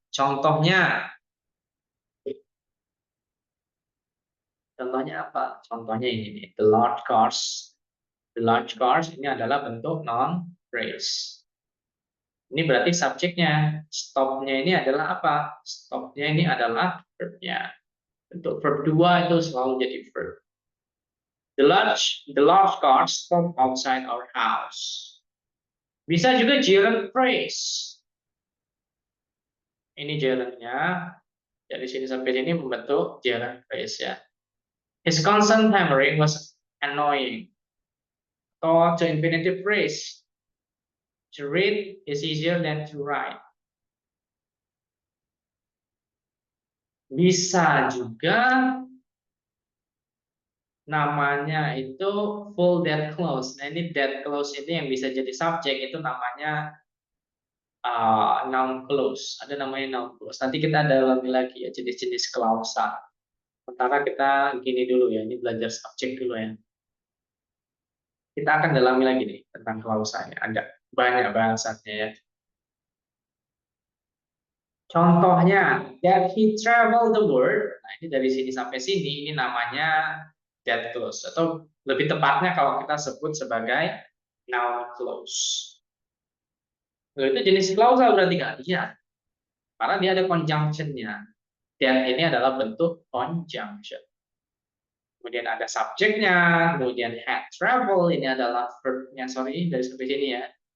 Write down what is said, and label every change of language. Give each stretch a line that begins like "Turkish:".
Indonesian: Contohnya, contohnya apa? Contohnya ini nih, the large cars.
English: The large cars
Indonesian: ini adalah bentuk noun phrase. Ini berarti subjeknya. Stopnya ini adalah apa? Stopnya ini adalah verbnya. Bentuk verb 2 itu selalu jadi verb.
English: The large cars stop outside our house.
Indonesian: Bisa juga gerund phrase. Ini gerundnya. Dari sini sampai sini membentuk gerund phrase ya.
English: His constant hammering was annoying.
Indonesian: Atau
English: to infinitive phrase. To read is easier than to write.
Indonesian: Bisa juga namanya itu full dead clause. Nah, ini dead clause ini yang bisa jadi subjek itu namanya noun clause. Ada namanya noun clause. Nanti kita dalami lagi ya jenis-jenis klausa. Sementara kita gini dulu ya, ini belajar subjek dulu ya. Kita akan dalami lagi nih tentang klausa ya. Ada banyak bahasannya ya.
English: Contohnya, that he traveled the world.
Indonesian: Nah, ini dari sini sampai sini, ini namanya dead clause. Atau lebih tepatnya kalau kita sebut sebagai noun clause. Itu jenis klausal berarti kan? Iya, karena dia ada conjunction-nya. That ini adalah bentuk conjunction. Kemudian ada subjeknya, kemudian had travel, ini adalah verb-nya, sorry, dari sampai sini ya.